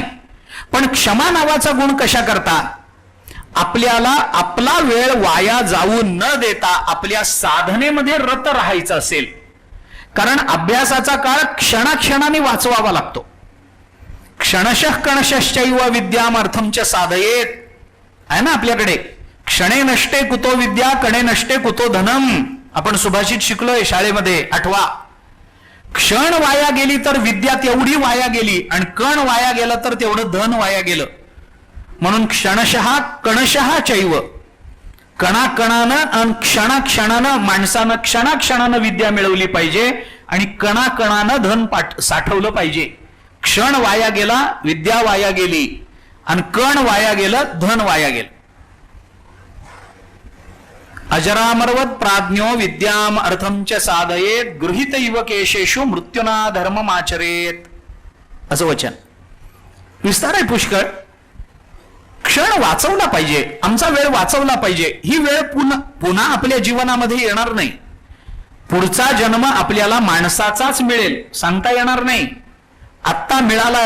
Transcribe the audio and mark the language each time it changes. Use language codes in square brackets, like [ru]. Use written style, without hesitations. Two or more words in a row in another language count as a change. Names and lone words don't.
[mr] पण क्षमा नावाचा गुण कशा करता? आपल्याला आपला वेळ वाया जाऊ न देता आपल्या साधनेमध्ये रत राहायचं असेल, कारण अभ्यासाचा काळ क्षणाक्षणाने वाचवावा लागतो. [sa] क्षणशः कणशश्चैव विद्यामर्थमच साधयेत [mr] आहे ना आपल्याकडे. [sa] क्षणे नष्टे कुतो विद्या, कणे नष्टे कुतो धनम. [mr] आपण सुभाषित शिकलोय शाळेमध्ये 8वा. क्षण वाया गेली तर विद्या तेवढी वाया गेली, आणि कण वाया गेला तर तेवढं धन वाया गेलं. म्हणून [sa] क्षणशः कणशः चैव, [mr] कणाकणानं आणि क्षणाक्षणानं माणसानं क्षणाक्षणानं विद्या मिळवली पाहिजे, आणि कणाकणानं धन साठवलं पाहिजे. क्षण वाया गेला, विद्या वाया गेली, आणि कण वाया गेलं, धन वाया गेलं. [sa] अजरामरवत प्राज्ञो विद्याम अर्थमच साधयेत गृहीत इव केशेषु मृत्युना धर्ममाचरेत. [mr] असं वचन विस्तार आहे पुष्कळ. क्षण वाचवला पाहिजे, आमचा वेळ वाचवला पाहिजे. ही वेळ पुन्हा आपल्या जीवनामध्ये येणार नाही. पुढचा जन्म आपल्याला माणसाचाच मिळेल, सांगता येणार नाही. आत्ता मिळालाय.